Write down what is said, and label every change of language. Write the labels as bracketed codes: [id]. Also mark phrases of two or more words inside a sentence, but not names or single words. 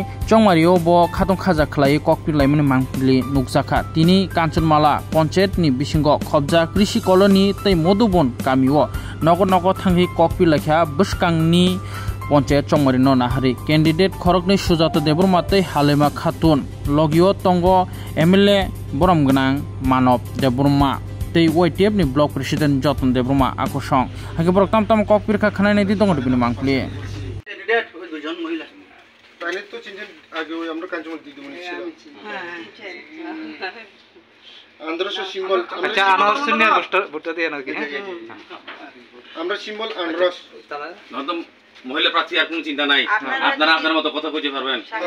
[trp] chongmari obo khatung khaja khlai kokpir laimani mangpili nukjaka tini kanchanmala panchayat ni bisingo khobja krishi colony tei modubon kamio nogo thanghi kokpir lakha buskangni panchayat chongmari no nahari candidate khorokni Sujata Debroma tei Halima Khatun logio tongo MLA Boromgnang Manop Debroma tei YTF ni block president Joton Debroma akosong hage borok tam kokpir kha khanai nei dong dibini mangpli [bn] candidate ওই দুজন মহিলা তাহলে তো চিনছেন আগে ওই আমরা কাঞ্চনমাল দিদি বলি ছিল আন্ধ্রশ সিম্বল আচ্ছা আনারস নিয়ে ভোটটা দিয়ে নাকি আমরা সিম্বল আন্ধ্রশ নতুন মহিলা প্রার্থী আর কোনো চিন্তা নাই আপনারা আপনার মতো কথা কইতে পারবেন